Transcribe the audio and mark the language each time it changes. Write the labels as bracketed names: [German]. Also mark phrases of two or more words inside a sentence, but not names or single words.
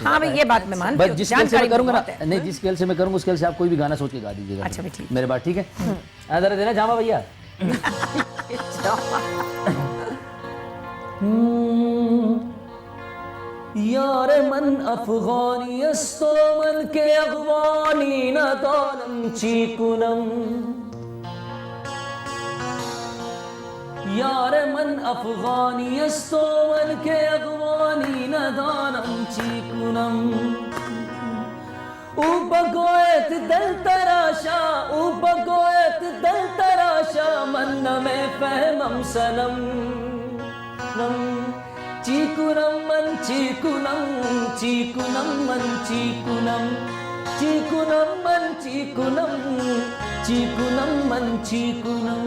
[Hindi] हाँ भाई, ये बात मैं मानती हूँ, जिस स्केल से मैं करूँगा ना, नहीं जिस स्केल से मैं करूँगा उस स्केल से आप कोई भी गाना सोच के गा दीजिएगा। अच्छा भाई, ठीक। मेरे बात ठीक है? जरा देना जामा भैया। [Persian] یار من افغانی است و من که افغانی نه دانم چی کنم، یار من افغانی است و من که افغانی نه دانم چی کنم, بگویت دل تراشه بگویت دل تراشه من می فهمم صنم چی کنم من چی کنم چی کنم من چی کنم چی کنم من چی کنم چی کنم من چی کنم